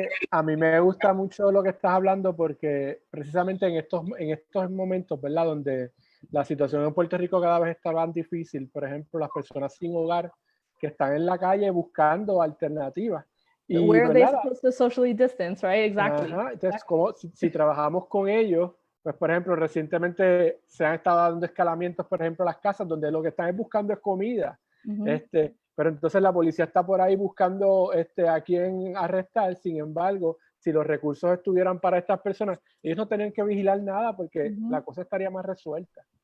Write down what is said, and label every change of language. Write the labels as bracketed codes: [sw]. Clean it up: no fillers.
[es] A mí me gusta mucho lo que estás hablando, porque precisamente en estos momentos, ¿verdad? Donde la situación en Puerto Rico cada vez está más difícil. Por ejemplo, las personas sin hogar que están en la calle buscando alternativas. Y, [en] where are they supposed to socially distance, right? Exactly. [es] Ajá, entonces, como si trabajamos con ellos, pues, por ejemplo, recientemente se han estado dando escalamientos, por ejemplo, las casas donde lo que están buscando es comida. Pero entonces la policía está por ahí buscando a quién arrestar. Sin embargo, si los recursos estuvieran para estas personas, ellos no tenían que vigilar nada, porque la cosa estaría más resuelta.